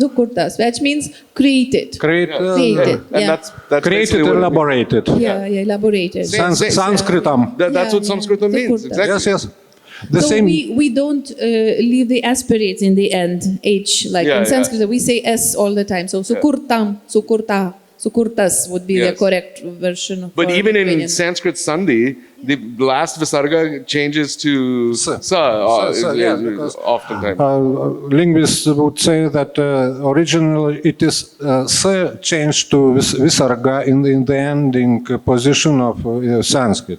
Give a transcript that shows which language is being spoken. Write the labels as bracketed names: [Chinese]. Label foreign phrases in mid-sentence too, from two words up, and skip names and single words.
[English] Sukurtas, which means created. Created, Created. And Yeah. that's created, basically what it means. elaborated. Yeah, elaborated. Sanskritam. That's what Yeah, Sanskritam means, Sukurtas. exactly. Yes, yes. The So same. we don't leave the aspirates in the end, H, like Yeah, in yeah. Sanskrit, we say S all the time. So sukurtam, sukurta, sukurtas would be the Yes. correct version. But for even in Lithuanian. Sanskrit Sandhi, the last visarga changes to sa. Sa, yes, because, oftentimes. Linguists would say that originally it is se changed to visarga in the ending position of Sanskrit.